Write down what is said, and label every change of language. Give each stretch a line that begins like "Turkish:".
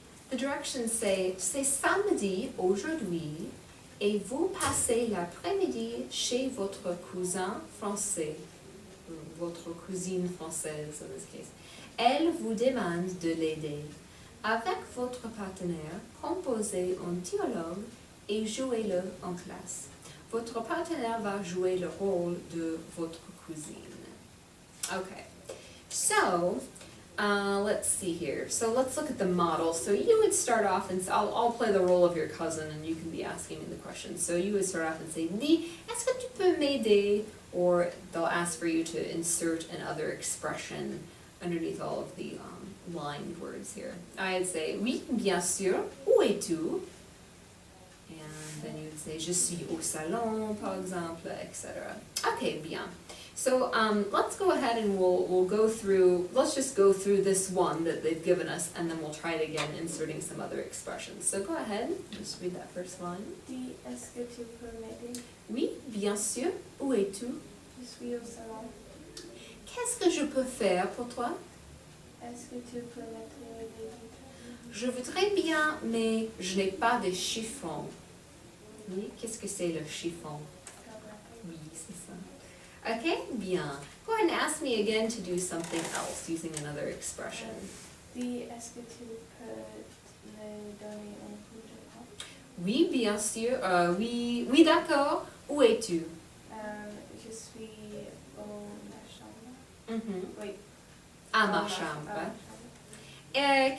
English: The directions say,
French: c'est samedi aujourd'hui et vous passez l'après-midi chez votre cousin français, ou votre cousine française
English: in this case.
French: Elle vous demande de l'aider. Avec votre partenaire, composez un dialogue et jouez-le en classe. Votre partenaire va jouer le rôle de votre cousine.
English: Okay, so let's see here. So let's look at the model. So you would start off and I'll play the role of your cousin and you can be asking me the question. So you would start off and say,
French: Dis, est-ce que tu peux m'aider?
English: Or they'll ask for you to insert another expression underneath all of the lined words here. I'd say,
French: oui, bien sûr, où es-tu?
English: And then you would say,
French: je suis au salon, par exemple, etc. Okay, bien.
English: So let's go ahead and we'll go through, let's just go through this one that they've given us and then we'll try it again inserting some other expressions. So go ahead, just read that first line.
French: Dis, est-ce que tu peux m'aider? Oui, bien sûr, où es-tu? Je suis au salon. Qu'est-ce que je peux faire pour toi? Est-ce que tu peux mettre les vitres? Je voudrais bien, mais je n'ai pas de chiffon. Oui, qu'est-ce que c'est le chiffon? Oui, c'est ça. Okay, bien.
English: Go ahead and ask me again to do something else using another expression.
French: Dis, est-ce que tu peux me donner un coup de main? Oui, bien sûr. Oui, d'accord. Où es-tu? Je suis au ma chambre. Mhm. Oui. À Dans ma à chambre. ma chambre.